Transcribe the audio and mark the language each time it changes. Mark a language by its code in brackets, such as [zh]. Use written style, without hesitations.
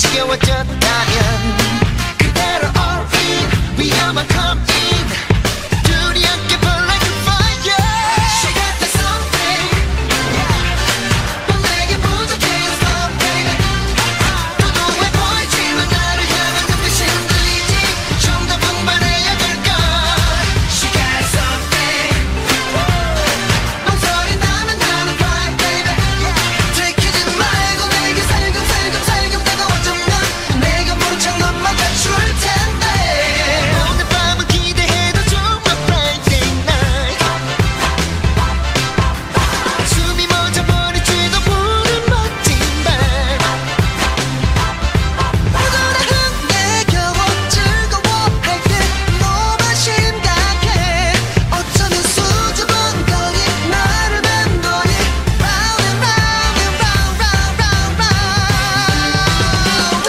[ko] 채워졌다면 그대로 [en] all in, we have a come in. [ko] 둘이 함께 [en] burn like a fire. She got the something, yeah. [ko] 뭐 내게 부족해요 [en] something. [ko] 도도해 보이지만 나를 향한 눈빛이 흔들리지. 좀 더 분발해야 될 걸. [en] She got something. [ko] 망설인다면 나는 [en] fine, baby. [ko] 들키지 말고 내게 살금살금살금 다가와주면 내가 모른 척 넘어가줄 텐데. 오늘 밤은 기대해도 좀 [en] a Friday night. [ko] 숨이 멎어 버릴지도 모른 멋진 밤. 누구나 흔들겨 즐거워할 때 너무 심각해. 어쩌면 수줍은 거니 나를 뵌 거니 [en] round and round and round round round round.